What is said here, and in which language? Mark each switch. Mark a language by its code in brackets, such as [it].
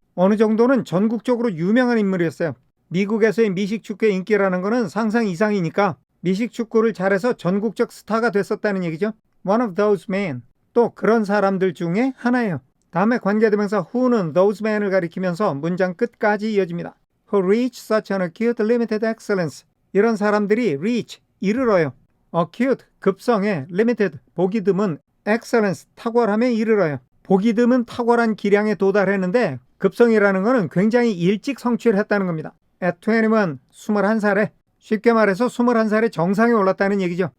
[ko] 어느 정도는 전국적으로 유명한 인물이었어요. 미국에서의 미식축구의 인기라는 것은 상상 이상이니까 미식축구를 잘해서 전국적 스타가 됐었다는 얘기죠. [en] One of those men. [ko] 또 그런 사람들 중에 하나예요. 다음에 관계대명사 who는 those men을 가리키면서 문장 끝까지 이어집니다. [en] Who reach such an acute limited excellence. [ko] 이런 사람들이 reach, 이르러요. acute, 급성에 limited, 보기 드문 excellence, 탁월함에 이르러요. 보기 드문 탁월한 기량에 도달했는데 급성이라는 것은 굉장히 일찍 성취를 겁니다. [en] At 21, [ko] 21살에 쉽게 말해서 21살에 정상에 올랐다는 얘기죠.